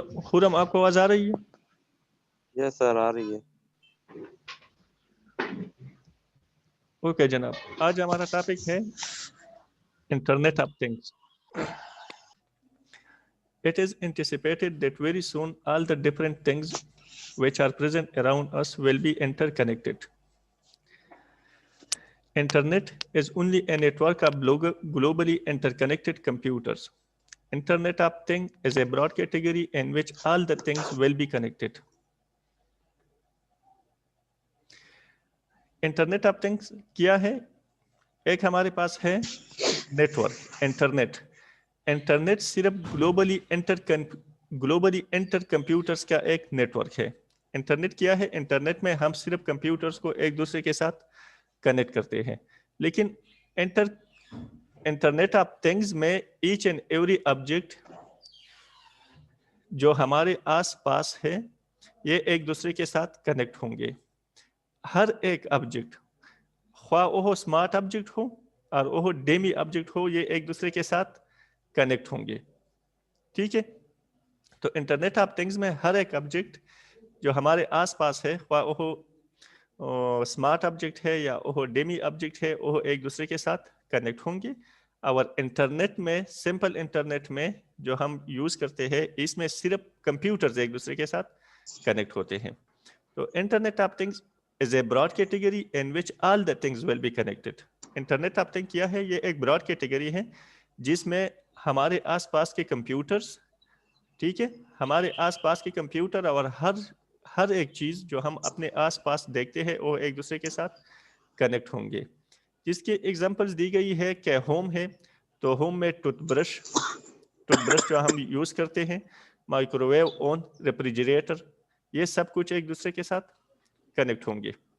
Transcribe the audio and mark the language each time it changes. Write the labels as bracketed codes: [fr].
[ur] خرم آپ کو آواز آ رہی ہے؟ یس سر، آ رہی ہے. اوکے جناب، آج ہمارا ٹاپک ہے internet of things. [en] It is anticipated that very soon all the different things which are present around us will be interconnected. Internet is only a network of globally interconnected computers. Internet of Things is a broad category in which all the things will be connected. [ur] Internet of things کیا ہے؟ ایک ہمارے پاس ہے network internet. Internet صرف globally inter computers کا ایک network ہے. Internet کیا ہے؟ انٹرنیٹ میں ہم صرف کمپیوٹرز کو ایک دوسرے کے ساتھ کنیکٹ کرتے ہیں، لیکن انٹرنیٹ آف تھنگز میں ایچ اینڈ ایوری آبجیکٹ جو ہمارے آس پاس ہے یہ ایک دوسرے کے ساتھ کنیکٹ ہوں گے. ہر ایک آبجیکٹ، خواہ وہ اسمارٹ آبجیکٹ ہو اور وہ ڈیمی آبجیکٹ ہو، یہ ایک دوسرے کے ساتھ کنیکٹ ہوں گے. ٹھیک ہے، تو انٹرنیٹ آف تھنگز میں ہر ایک آبجیکٹ جو ہمارے آس پاس ہے، خواہ وہ اسمارٹ آبجیکٹ ہے یا وہ ڈیمی آبجیکٹ ہے، وہ ایک دوسرے کے ساتھ کنیکٹ ہوں گے. اور انٹرنیٹ میں، سمپل انٹرنیٹ میں جو ہم یوز کرتے ہیں، اس میں صرف کمپیوٹرز ایک دوسرے کے ساتھ کنیکٹ ہوتے ہیں. [en] تو internet of things is a broad category in which all the things will be connected. [ur] Internet of thing کیا ہے؟ یہ ایک براڈ کیٹیگری ہے جس میں ہمارے آس پاس کے کمپیوٹرز، ٹھیک ہے، ہمارے آس پاس کے کمپیوٹر اور ہر ایک چیز جو ہم اپنے آس پاس دیکھتے ہیں وہ ایک دوسرے کے ساتھ کنیکٹ ہوں گے. جس کی ایگزامپلز دی گئی ہے کہ ہوم ہے تو ہوم میں ٹوتھ برش جو ہم یوز کرتے ہیں، مائکرو ویو اون، ریفریجریٹر، یہ سب کچھ ایک دوسرے کے ساتھ کنیکٹ ہوں گے.